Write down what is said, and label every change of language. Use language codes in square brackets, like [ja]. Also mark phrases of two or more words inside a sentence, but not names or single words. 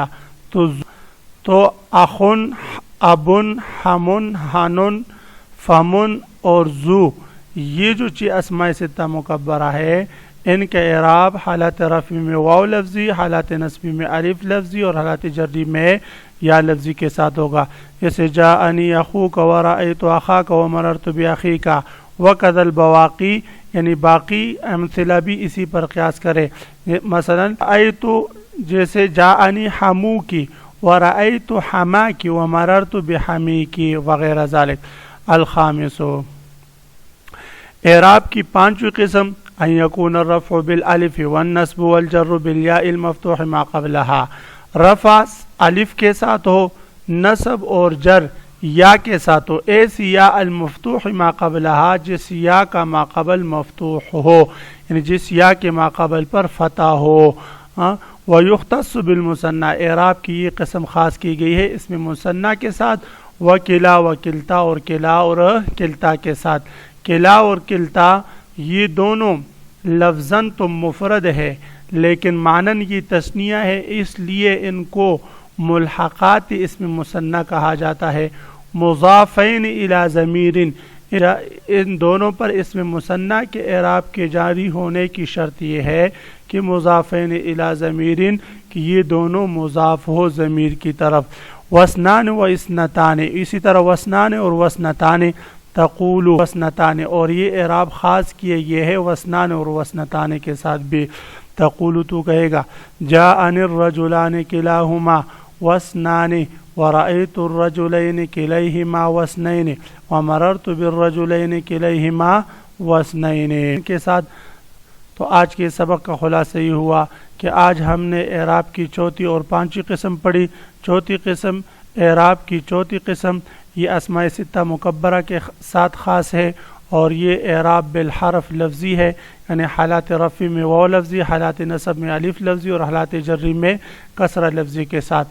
[ur] تو اخن، ابن، ہمن، ہنن، فمن اور ذو، یہ جو چیز اسماء ستہ مکبرہ ہے، ان کا اعراب حالت رفع میں واو لفظی، حالت نصبی میں الف لفظی اور حالت جری میں یا لفظی کے ساتھ ہوگا. [ar] جیسے جاءنی اخوک ورأیت اخاک ومررت باخیک، وکذا البواقی، [ur] یعنی باقی امثلہ بھی اسی پر قیاس کرے. [ar] مثلا رأیت، جیسے جاءنی حموکی ورأیت حماکی ومررت بحمیکی وغیرہ ذالک. [ur] الخامس، اعراب کی پانچویں قسم، [ar] ان یکون الرفع بالالف والنصب والجر بالیاء المفتوح ما قبلها، [ur] رفع الف کے ساتھ ہو، نصب اور جر یا کے ساتھ ہو، ایسی یا [ar] المفتوح ما قبلها، [ur] جس یا کا ما قبل مفتوح ہو، یعنی جس یا کے ما قبل پر فتح ہو. [ar] ویختص بالمثنى، [ur] اعراب کی یہ قسم خاص کی گئی ہے اسم مثنیٰ کے ساتھ، [ar] وکلا وکلتا، [ur] اور کلا اور کلتا کے ساتھ. کلا اور کلتا یہ دونوں لفظاً تو مفرد ہے لیکن معنن یہ تثنیہ ہے، اس لیے ان کو ملحقات اسم مثنیٰ کہا جاتا ہے. [ar] مضافین الی ضمیر، [ur] ان دونوں پر اسم مثنیٰ کے اعراب کے جاری ہونے کی شرط یہ ہے کہ [ar] مضافین الی ضمیر، [ur] کہ یہ دونوں مضاف ہو ضمیر کی طرف. [ar] وسنان و اسنتان، [ur] اسی طرح وسنان اور وسنتان، [ar] تقول وسنتان، [ur] اور یہ اعراب خاص کیے یہ ہے وسنان اور وسنتان کے ساتھ بھی. [ar] تقول [ur] تو کہے گا [ar] جاءنی الرجلان کلاہما وسنان ورأیت الرجلین کلیہما وسنین ومررت بالرجلین کلیہما وسنین [ur] کے ساتھ. تو آج کے سبق کا خلاصہ یہ ہوا کہ آج ہم نے اعراب کی چوتھی اور پانچویں قسم پڑھی. چوتھی قسم، اعراب کی چوتھی قسم یہ اسماء ستہ مکبرہ کے ساتھ خاص ہے، اور یہ اعراب بالحرف لفظی ہے، یعنی حالات رفع میں واو لفظی، حالات نصب میں الف لفظی اور حالات جری میں کسرہ لفظی کے ساتھ.